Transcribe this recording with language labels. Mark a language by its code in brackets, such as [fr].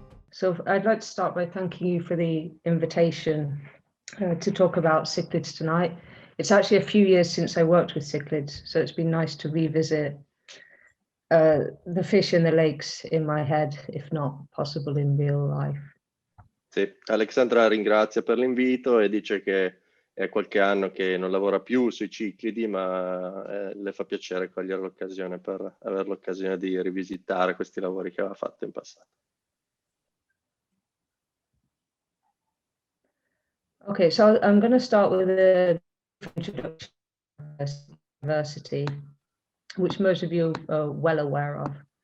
[en] So I'd like to start by thanking you for the invitation to talk about cichlids tonight. It's actually a few years since I worked with cichlids, so it's been nice to revisit the fish in the lakes in my head, if not possible in real life. [it] Sì, Alexandra ringrazia per l'invito e dice che è qualche anno che non lavora più sui ciclidi, ma le fa piacere cogliere l'occasione per avere l'occasione di rivisitare questi lavori che aveva fatto in passato. [en] Okay, so I'm going to start with a introduction to diversity, which most of you are well aware of.